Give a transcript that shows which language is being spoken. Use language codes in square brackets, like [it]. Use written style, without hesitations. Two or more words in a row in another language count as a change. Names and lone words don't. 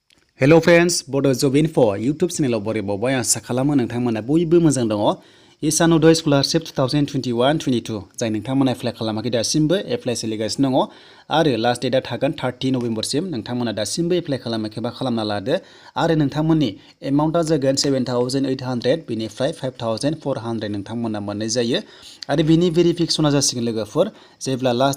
[en] Hello friends, [brx] Bodo Job Info YouTube channel bori bobay asa khalamo nोंथांमोना बयबो मोजां दङ। Ishan Uday Scholarship 2021-22 जाय नोंथांमोना एप्लाइ खालामाखै दासिमबो एप्लाइ सोलिगासिनो दङ आरो [en] last date [brx] थागोन 30 नभेम्बरसिम नोंथांमोना दासिमबो एप्लाइ खालामाखैबा खालामना लादो आरो नोंथांमोननि एमाउन्टआ जागोन 7800 बेनिफ्राय 5400 नोंथांमोना मोननाय जायो आरो बिनि भेरिफिकेसना जासिगोन लोगोफोर जेब्ला लास्ट